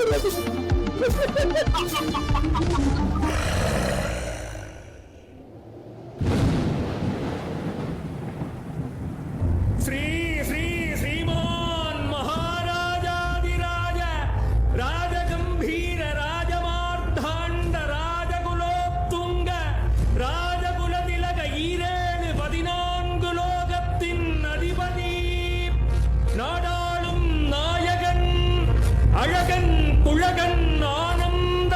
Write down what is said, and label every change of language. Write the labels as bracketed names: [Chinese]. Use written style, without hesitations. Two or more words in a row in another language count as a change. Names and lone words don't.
[Sanskrit] श्री श्री श्रीमान महाराजाधिराज राजगंभीर राजमार्तांड राजकुलोत्तुंग राजकुलतिलक ஈரேழு 14 [Tamil] லோகத்தின் அதிபதி நாடாளும் நாயகன் அழகன் குழகன் ஆனந்த